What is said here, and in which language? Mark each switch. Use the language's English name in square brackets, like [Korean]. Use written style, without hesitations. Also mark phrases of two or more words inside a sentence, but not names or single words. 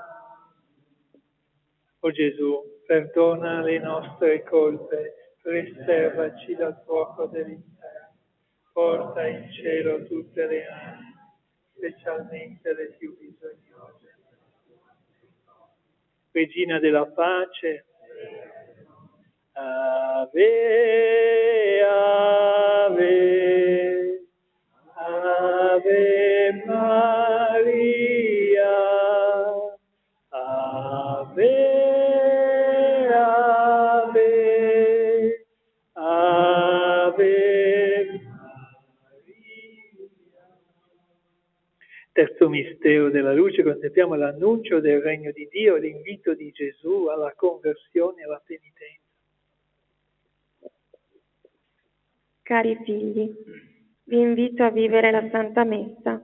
[Italian] O Gesù, perdona le nostre colpe, preservaci dal fuoco dell'inferno, porta in cielo tutte le anime, specialmente le più bisognose. Regina della pace, Ave, Ave, Ave Maria, Ave, Ave, Ave Maria. Terzo mistero della luce, contempliamo l'annuncio del regno di Dio, l'invito di Gesù alla conversione e alla penitenza. Cari figli, vi invito a vivere la Santa Messa.